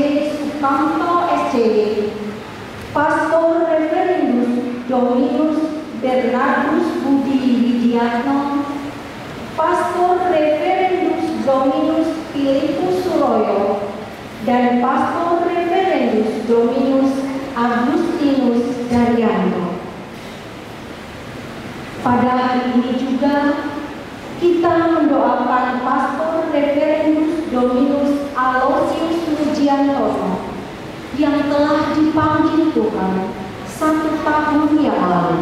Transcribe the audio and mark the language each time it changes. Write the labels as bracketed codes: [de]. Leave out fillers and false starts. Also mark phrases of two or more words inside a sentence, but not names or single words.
[id] Sukamto SCD, Pastor Reverendus Dominus Bernardus Budi Widiatno, Pastor Reverendus Dominus Filipus Suroyo, dan Pastor Reverendus Dominus Agustinus Daryanto. Pada hari ini juga kita mendoakan Pastor Reverendus Dominus Alosius Mujiantono yang telah dipanggil Tuhan 1 tahun yang lalu.